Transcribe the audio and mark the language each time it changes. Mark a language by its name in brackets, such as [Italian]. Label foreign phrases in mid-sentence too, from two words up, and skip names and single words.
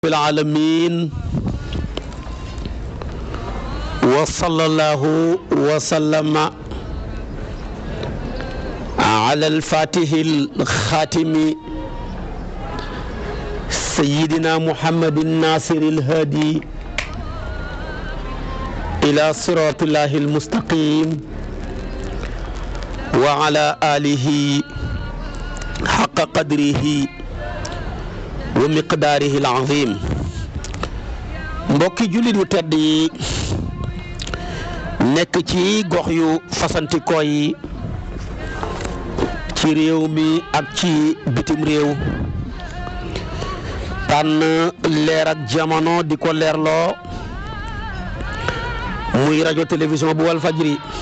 [Arabic] العالمين وصلى الله وسلم على الفاتح الخاتم سيدنا محمد الناصر الهادي إلى صراط الله المستقيم وعلى آله حق قدره ومقداره العظيم [Wolof] mbokki jullit yu tedd yi nekk ci gox yu fasantikoo yi ci réew mi ak ci bitim réew tànn leer ak jamono di ko leerloo muy rajo télévision bu Walfadjri